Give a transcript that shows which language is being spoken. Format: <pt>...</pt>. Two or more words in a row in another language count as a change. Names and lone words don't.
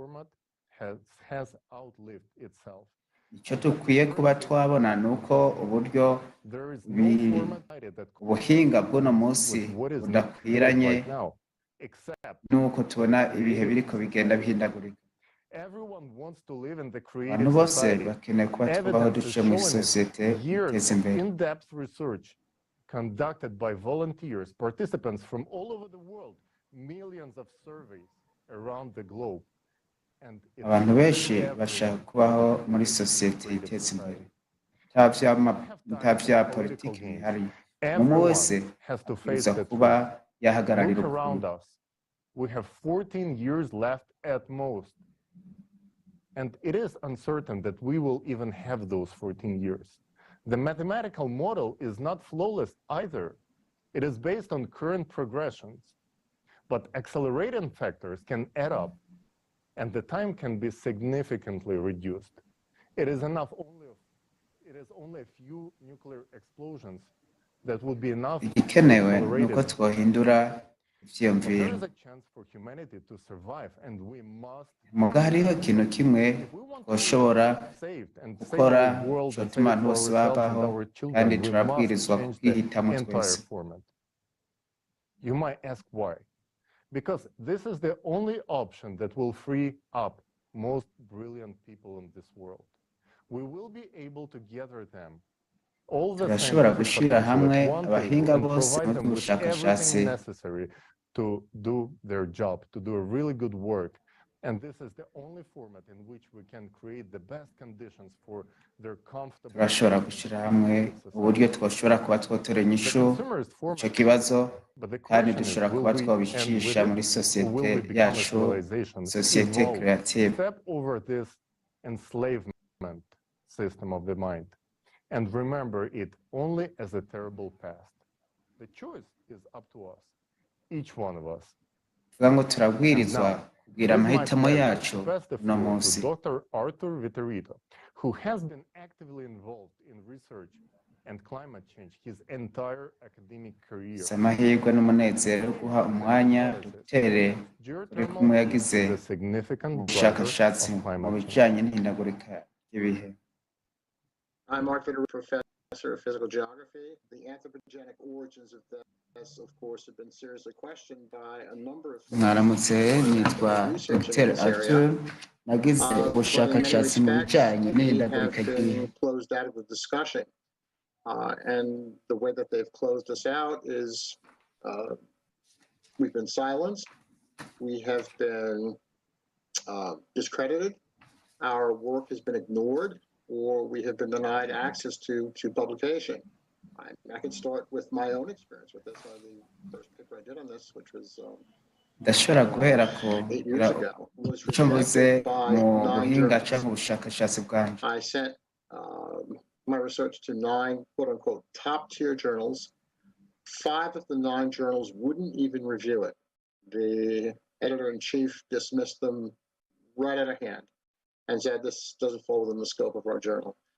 <rn>Icyo dukwiye kuba twabona ni uko uburyo ubuhinga bw'uno munsi budakwiranye n'uko tubona ibihe biriko bigenda bihindagurika. Abantu bose bakeneye kuba tubaho duce muri sosiyete iteza imbere.</rn> <en>Conducted by volunteers, participants from all over the world, millions of surveys around the globe.</en> <rn>Abantu benshi bashaka kubaho muri sosiyete iteza imbere, nta bya politiki bihari. Umwe wese aza kuba yahagararira ubukungu.</rn> <en>We have 14 years left at most, and it is uncertain that we will even have those 14 years. The mathematical model is not flawless either. It is based on current progressions, but accelerating factors can add up, and the time can be significantly reduced. It is enough only it is only a few nuclear explosions that would be enough to</en> <rn>igikenewe ni</rn> <en>accelerate</en> <rn>uko</rn> <en>it.</en> <rn>twohindura</rn> <en>But there</en> <rn>ivyiyumviro</rn> <en>is a chance for humanity to survive, and we must</en> <rn>muga hariho ikintu kimwe twoshobora</rn> <en>saved and save</en> <rn>gukora</rn> <en>our world and</en> <rn>cotuma</rn> <en>save</en> <rn>abantu bose</rn> <en>ourselves and</en> <rn>babaho</rn> <en>our</en> <rn>kandi</rn> <en>children. We must</en> <rn>turabwirizwa</rn> <en>change the</en> <rn>kubwihitamo</rn> <en>entire</en> <rn>twese.</rn> <en>format. You might ask why. Because this is the only option that will free up most brilliant people in this world. We will be able to gather them, all the</en> <rn>turashobora</rn> <en>scientific</en> <rn>gushira</rn> <en>potential</en> <rn>hamwe</rn> <en>at one</en> <rn>abahinga</rn> <en>table and</en> <rn>bose</rn> <en>provide</en> <rn>mu</rn> <en>them with</en> <rn>by'ubushakashatsi</rn> <en>everything necessary to do their job, to do a really good work. And this is the only format in which we can create the best conditions for their comfortable.</en> <rn>turashobora gushira hamwe uburyo twoshobora kuba twotora inyishu ico kibazo kandi dushobora kuba twabicisha muri sosiyete yacu, sosiyete creative.</rn> <en>Step over this enslavement system of the mind and remember it only as a terrible past. The choice is up to us, each one of us.</en> <rn>tuvuga ngo turabwirizwa kugira amahitamo yacu uno munsi.</rn> <en>Dr. Arthur Viterito, who has been actively involved in research and climate change his entire academic career.</en> <rn>Si amahirwe n'umunezero guha umwanya dutere uri kumwe yagize ubushakashatsi mu bijanye n'ihindagurika ry'ibihe.</rn> <en>I'm Arthur Viterito, professor of physical geography. The anthropogenic origins of this, of course, have been seriously questioned by a number of</en> <rn>mwaramutse nitwa Dr. Arthur nagize ubushakashatsi mu bijanye n'ihindagurika ry'ibihe.</rn> <en>Closed out of the discussion. And the way that they've closed us out is we've been silenced, we have been discredited, our work has been ignored, or we have been denied access to publication. I can start with my own experience with this. The first paper I did on this, which was</en> <rn>ndashobora guhera ku icyo mvuze mu buhinga cyangwa ubushakashatsi bwanjye.</rn> <en>I sent my research to 9 quote-unquote top-tier journals. 5 of the 9 journals wouldn't even review it. The editor-in-chief dismissed them right out of hand and said this doesn't fall within the scope of our journal.</en>